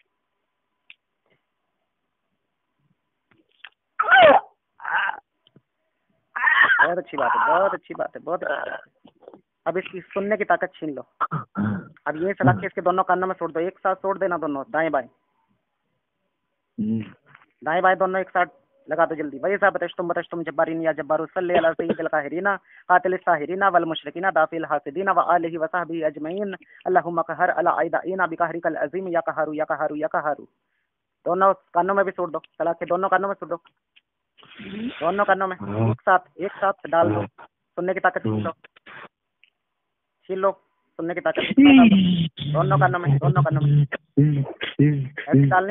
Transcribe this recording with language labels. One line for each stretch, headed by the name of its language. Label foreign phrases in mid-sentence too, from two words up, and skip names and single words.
Urdu: بہت اچھی بات ہے، بہت اچھی بات ہے، بہت اچھی بات ہے. اب اس کی سننے کی طاقت چھین لو۔ اب یہ سلاخیں اس کے دونوں کانوں میں چھوڑ دو، ایک ساتھ چھوڑ دینا دونوں، دائیں بائیں، دائیں بائیں دونوں ایک ساتھ لگا دو جلدی.
Arabic: ويا صاحب بطشة الجبارين يا جبار صل على سيد القاهرين قاتل الساحرين والمشركين دافع الحاسدين وآله وصحبه أجمعين اللهم اقهر على أعدائنا بقهرك العظيم يا قهار يا قهار يا قهار.
Urdu: دونوں کانوں میں بھی چھوڑ دو، سلاخیں دونوں کانوں میں چھوڑ دو، دونوں کانوں میں ایک ساتھ ڈال دو. سننے کی طاقت چھین لو، چھین لو، سننے کی طاقت دونوں کانوں میں، دونوں کانوں میں ایسے ڈالنی ہے.